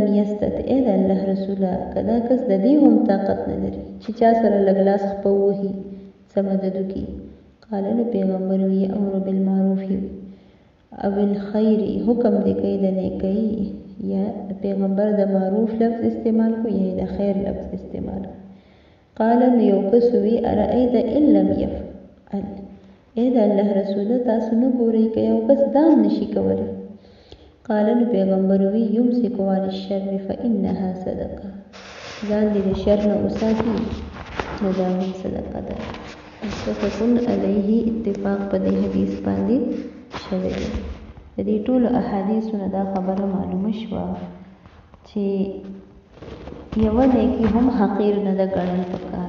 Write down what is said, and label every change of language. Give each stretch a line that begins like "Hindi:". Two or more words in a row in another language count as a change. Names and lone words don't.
Pashto: یستطع اې د الله رسوله کدا کس د دې هم طاقت نه لري چې چا سره لږ لاس خپوي څه مدد وکړي قال نو پیغمبر وی
Arabic: امر بالمعروف او الخير
Pashto: حکم دې کوي د نیکۍ یا پیغمبر د معروف لفظ استعمال کو یا د خیر لفظ استعمال قال نو یو کس وی
Arabic: ارأیت ان لم يفعل
Pashto: اې د الله رسوله تاسو نه ګورئ که یو کس دام نشي کولی قال نو پیغمبر وی
Arabic: یمسک عن الشر فانها صدقه
Pashto: ځان دې د شر نه وساتي نو دا هم صدقه ده
Arabic: متفقون علیه
Pashto: اتفاق په دې حدیث باندې شوی دی د دې ټولو احادیثو نه دا خبره معلومه شوه چې یوه نیکي هم حقیر نه ده ګڼل پکار